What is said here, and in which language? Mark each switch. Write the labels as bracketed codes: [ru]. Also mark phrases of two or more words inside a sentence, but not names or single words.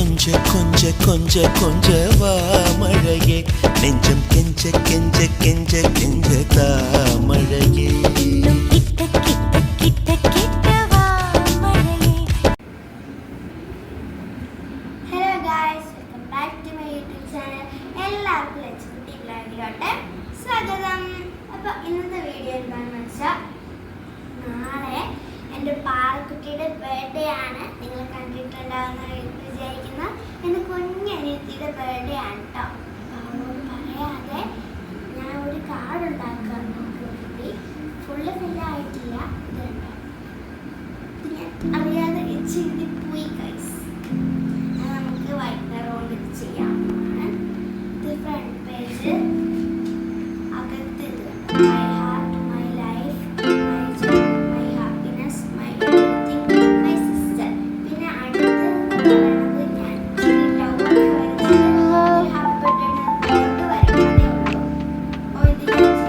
[ta] கொஞ்ச கொஞ்ச கொஞ்ச வா மழையே நெஞ்சம் கெஞ்ச கெஞ்ச கெஞ்ச கெஞ்ச தா மழையே கிட்ட கிட்ட கிட்ட கிட்ட வா மழையே. [en] Hello guys, welcome back to my YouTube channel. [ml] എല്ലാവർക്കും ലക്ഷ്മി ബ്ലോഗിലോട്ട് സ്വാഗതം. അപ്പോൾ ഇന്നത്തെ വീഡിയോ എന്താണെന്ന് വെച്ചാൽ, നാളെ എൻ്റെ പാറക്കുട്ടിയുടെ ബർത്ത്ഡേ ആണ്. നിങ്ങൾ കണ്ടിട്ടുണ്ടാവുന്ന വിചാരിക്കുന്ന എൻ്റെ കുഞ്ഞനിയത്തിയുടെ ബർത്ത്ഡേ ആണ് കേട്ടോ. അവളോട് പറയാതെ ഞാൻ ഒരു കാർഡ് ഉണ്ടാക്കാൻ നോക്കി. ഫുള്ള് ഫില്ലായിട്ടില്ല. ഇതുണ്ടോ, ഇത് ഞാൻ അറിയാതെ ഇച്ചിരി പോയി ഗൈസ്. നമുക്ക് വൈകുന്നേരം കൊണ്ട് ഇത് ചെയ്യാവുന്നതാണ്. [en] ഇത് front page, [ml] അകത്ത് ഇത് [en] my heart, my life, my joy, my happiness, my everything, my sister. [ml] പിന്നെ അടുത്ത് പറയുന്നത് ഞാൻ ലവ് വരച്ചത് [en] happy birthday [ml] കൊണ്ട് വരയ്ക്കുന്നതേ ഉള്ളൂ. അപ്പോൾ ഇത് ഞാൻ